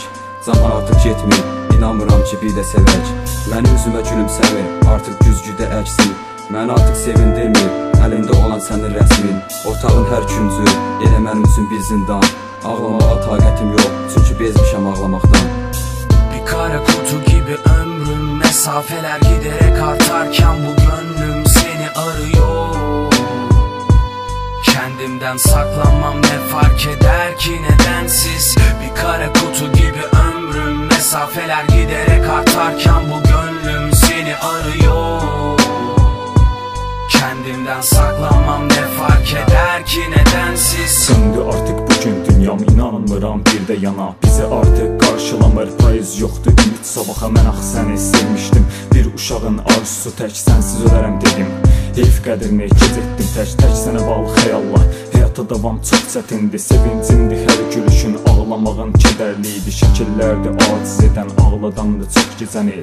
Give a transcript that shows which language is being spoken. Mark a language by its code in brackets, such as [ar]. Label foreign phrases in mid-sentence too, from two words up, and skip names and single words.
[az] Zaman artıq getmir, inanmıram ki bir də sevək. Mənim üzümə gülümsəmir, artıq güzgüdə əksin. Məni artıq sevindirmir, əlində olan sənin rəsmin. Otağın hər küncü, elə mənim üçün bir zindan. Ağlamağa taqətim yox, çünki bezmişəm ağlamaqdan. [tr] Bir kara kutu gibi ömrüm, mesafeler giderek artarken bu gönlüm seni arıyor. Kendimden saklanmam ne fark eder ki nedensiz. Bir kara kutu gibi ömrüm, mesafeler giderek artarken bu gönlüm seni arıyor. Kendimden saklanmam ne fark eder ki nedensiz. [az] Söndü artık bugün dünyam, inanmıram bir de yana. Bizi artık karşılamır, payız yoktu ümit sabaha. Mən axı səni sevmişdim, bir uşağın arzusu tək. Sənsiz ölərəm dedim, heyf qədrini gec etdim. Tək sənə bağlı xəyallar, həyata davam çox çətindir. Sevincimdir hər gülüşün, ağlamağın kədərliydi. Şəkillərdir aciz edən, ağladandı çox gecəni.